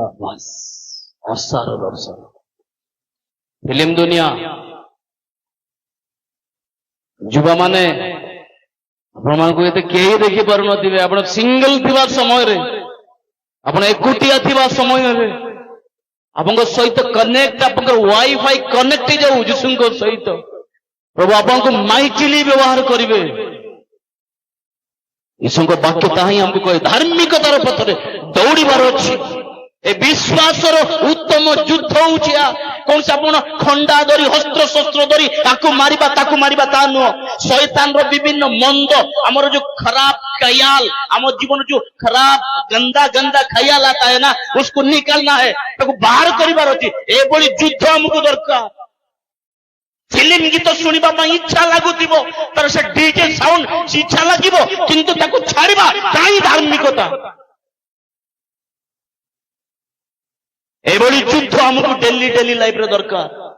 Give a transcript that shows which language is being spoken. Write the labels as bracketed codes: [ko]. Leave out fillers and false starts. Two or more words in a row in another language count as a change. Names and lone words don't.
[or] ଅସାର ଦର୍ଶନ ଫିଲ୍ମ ଦୁନିଆ ଯୁବାମାନେ ଆପଣମାନଙ୍କୁ ଏତେ କେହି ଦେଖିପାରୁନଥିବେ ଆପଣ ସିଙ୍ଗଲ ଥିବା ସମୟରେ ଆପଣ ଏକୁଟିଆ ଥିବା ସମୟରେ ଆପଣଙ୍କ ସହିତ କନେକ୍ଟ ଆପଣଙ୍କର ୱାଇଫାଇ କନେକ୍ଟ ହେଇଯାଉ ଯୀଶୁଙ୍କ ସହିତ ପ୍ରଭୁ ଆପଣଙ୍କୁ ମାଇକିଲି ବ୍ୟବହାର କରିବେ ଈଶ୍ୱରଙ୍କ ବାକ୍ୟ ତାହା ହିଁ ଆମକୁ କହେ ଧାର୍ମିକତାର ପଥରେ ଦୌଡ଼ିବାର ଅଛି। ଏ ବିଶ୍ୱାସର ଉତ୍ତମ ଯୁଦ୍ଧ ହଉଛି କୌଣସି ଆପଣ ଖଣ୍ଡା ଧରି ଅସ୍ତ୍ର ଶସ୍ତ୍ର ଧରି ତାକୁ ମାରିବା ତାକୁ ମାରିବା ତା ନୁହଁ। ଶୈତାନର ବିଭିନ୍ନ ମନ୍ଦ ଆମର ଯୋଉ ଖରାପ ख्याल ଆମ ଜୀବନ ଯୋଉ ଖରାପ ଗନ୍ଦା ଗନ୍ଦା [hi] ख्याल आता है ना उसको निकालना है [or] ତାକୁ ବାହାର କରିବାର ଅଛି। ଏଭଳି ଯୁଦ୍ଧ ଆମକୁ ଦରକାର। ଫିଲ୍ମ ଗୀତ ଶୁଣିବା ପାଇଁ ଇଚ୍ଛା ଲାଗୁଥିବ ତାର ସେ ଡିଜେ ସାଉଣ୍ଡ ଇଚ୍ଛା ଲାଗିବ କିନ୍ତୁ ତାକୁ ଛାଡ଼ିବା କାହିଁ ଧାର୍ମିକତା। ଏଭଳି ଯୁଦ୍ଧ ଆମକୁ ଡେଲି ଡେଲି ଲାଇଫରେ ଦରକାର।